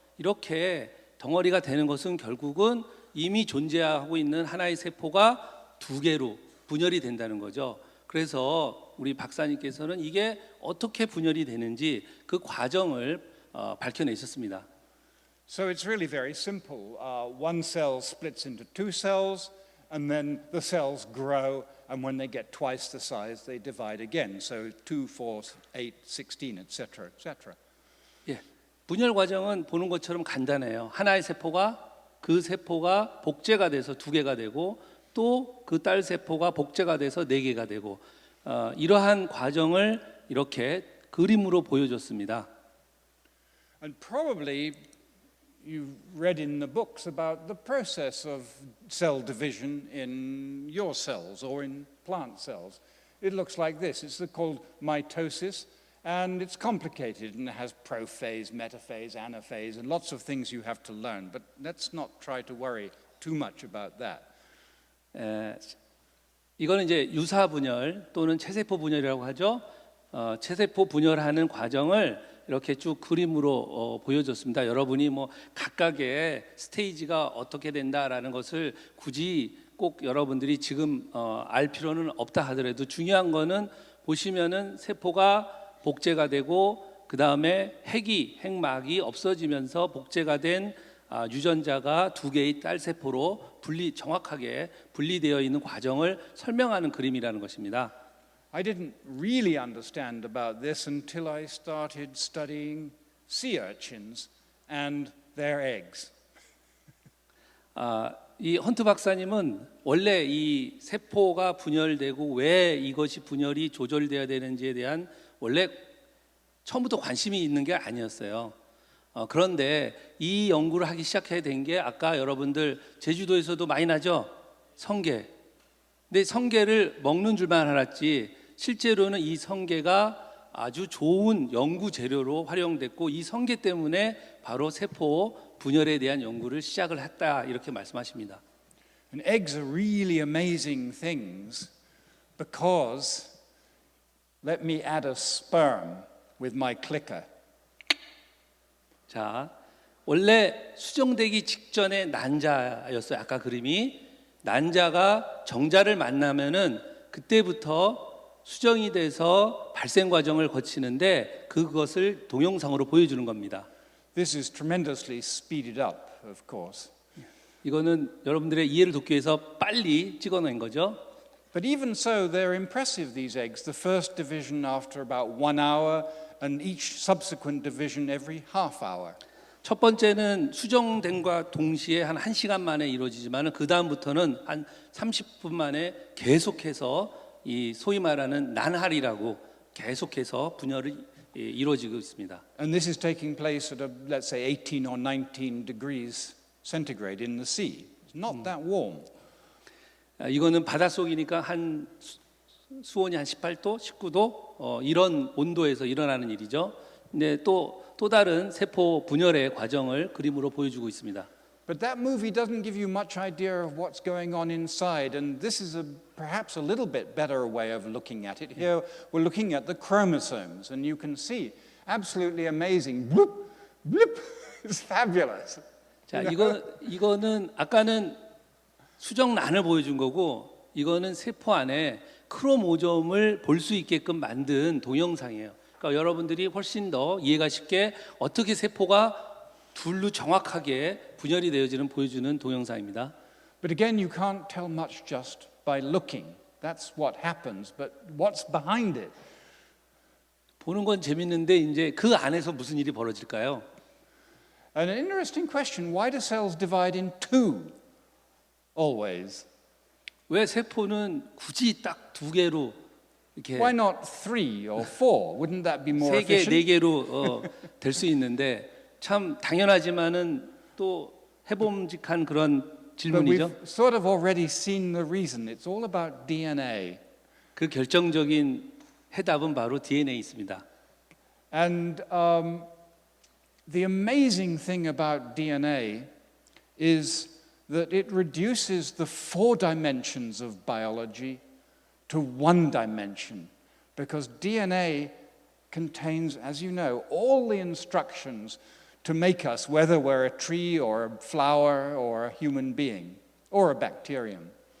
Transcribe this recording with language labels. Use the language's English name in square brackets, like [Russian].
[Korean] 이렇게 덩어리가 되는 것은 결국은 이미 존재하고 있는 하나의 세포가 두 개로 분열이 된다는 거죠. 그래서 우리 박사님께서는 이게 어떻게 분열이 되는지 그 과정을 밝혀내셨습니다. [English] So it's really very simple. One cell splits into two cells, and then the cells grow, and when they get twice the size, they divide again. So 2, 4, 8, 16, etc., etc. [Korean] 예, 분열 과정은 보는 것처럼 간단해요. 하나의 세포가 그 세포가 복제가 돼서 두 개가 되고 또 그 딸 세포가 복제가 돼서 네 개가 되고 이러한 과정을 이렇게 그림으로 보여줬습니다. [English] And probably you've read in the books about the process of cell division in your cells or in plant cells. It looks like this. It's called mitosis, and it's complicated and it has prophase, metaphase, anaphase, and lots of things you have to learn. But let's not try to worry too much about that. [Korean] 이거는 이제 유사 분열 또는 체세포 분열이라고 하죠. 체세포 분열하는 과정을 이렇게 쭉 그림으로 보여줬습니다. 여러분이 뭐 각각의 스테이지가 어떻게 된다라는 것을 굳이 꼭 여러분들이 지금 알 필요는 없다 하더라도 중요한 거는 보시면은 세포가 복제가 되고 그 다음에 핵막이 없어지면서 복제가 된 유전자가 두 개의 딸 세포로 정확하게 분리되어 있는 과정을 설명하는 그림이라는 것입니다. [English] I didn't really understand about this until I started studying sea urchins and their eggs. [Korean] 이 헌트 박사님은 원래 이 세포가 분열되고 왜 이것이 분열이 조절되어야 되는지에 대한 원래 처음부터 관심이 있는 게 아니었어요. 그런데 이 연구를 하기 시작해야 된 게 아까 여러분들 제주도에서도 많이 나죠? 성게. 근데 성게를 먹는 줄만 알았지 실제로는 이 성게가 아주 좋은 연구 재료로 활용됐고 이 성게 때문에 바로 세포 분열에 대한 연구를 시작을 했다 이렇게 말씀하십니다. [English] And eggs are really amazing things because, let me add a sperm with my clicker. [Korean] 자, 원래 수정되기 직전에 난자였어요. 아까 그림이 난자가 정자를 만나면은 그때부터 수정이 돼서 발생 과정을 거치는데 그것을 동영상으로 보여주는 겁니다. [English] This is tremendously speeded up, of course. [Korean] 이거는 여러분들의 이해를 돕기 위해서 빨리 찍어낸 거죠. [English] But even so, they're impressive, these eggs. The first division after about 1 hour, and each subsequent division every half hour. [Korean] 첫 번째는 수정됨과 동시에 한 1시간 만에 이루어지지만 그 다음부터는 한 30분 만에 계속해서 이 소위 말하는 난할이라고 계속해서 분열이 이루어지고 있습니다. [English] And this is taking place at, let's say, 18 or 19 degrees centigrade in the sea. It's not that warm. [Korean] 이거는 바닷속이니까 한 수온이 한 18도, 19도 이런 온도에서 일어나는 일이죠. 근데 또 다른 세포 분열의 과정을 그림으로 보여주고 있습니다. [English] But that movie doesn't give you much idea of what's going on inside, and this is perhaps a little bit better way of looking at it. Here we're looking at the chromosomes, and you can see absolutely amazing. Bloop, bloop. It's fabulous. [Korean] 자, 이거는 아까는 수정란을 보여준 거고 이거는 세포 안에 크로모점을 볼 수 있게끔 만든 동영상이에요. 그러니까 여러분들이 훨씬 더 이해가 쉽게 어떻게 세포가 둘로 정확하게 분열이 되어지는 보여주는 동영상입니다. [English] But again, you can't tell much just by looking. That's what happens. But what's behind it? [Korean] 보는 건 재밌는데 이제 그 안에서 무슨 일이 벌어질까요? [English] An interesting question. Why do cells divide in two always? [Korean] 왜 세포는 굳이 딱 두 개로 이렇게 [English] Why not 3 or 4? Wouldn't that be more [Korean] 세 개, [English] efficient? [Korean] 네 개로 될 수 있는데 참 당연하지만은 또 해봄직한 그런 [English] But [Korean] 질문이죠. [English] we've sort of already seen the reason. It's all about DNA. [Korean] 그 결정적인 해답은 바로 DNA에 있습니다. [English] And the amazing thing about DNA is that it reduces the 4 dimensions of biology to 1 dimension, because DNA contains, as you know, all the instructions to make us, whether we're a tree or a flower or a human being or a bacterium.